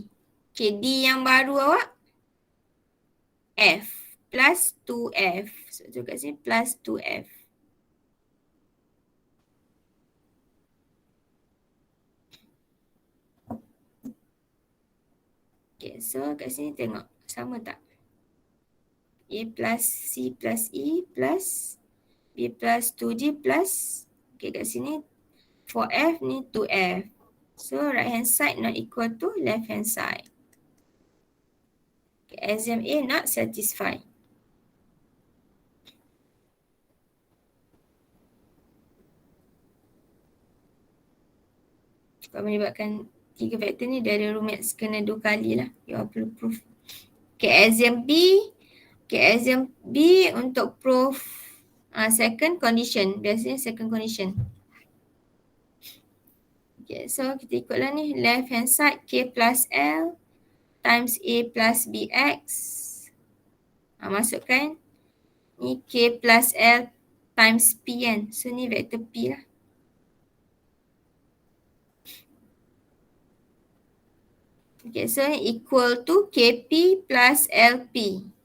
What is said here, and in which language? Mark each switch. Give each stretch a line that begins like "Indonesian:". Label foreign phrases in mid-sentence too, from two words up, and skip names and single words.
Malay: Okay, D yang baru awak F plus 2F. So, tu kat sini plus 2F. Okay, so kat sini tengok sama tak?
English: A plus C plus E plus B plus 2D plus,
Malay: okay, kat sini 4F ni 2F.
English: So right hand side not equal to left hand side. Okay, exam A not satisfied.
Malay: Kalau melibatkan 3 vektor ni dari rumit kena 2 kali lah.
English: You all perlu proof. Okay, exam B. Okay, exam B untuk proof second condition.
Malay: Biasanya
English: second condition.
Malay: Okay, so kita ikutlah ni.
English: Left hand side K plus L times A plus BX.
Malay: Masukkan. Ni
English: K plus L times P
Malay: kan. So ni vektor P lah. Okay, so ni
English: equal to KP plus LP.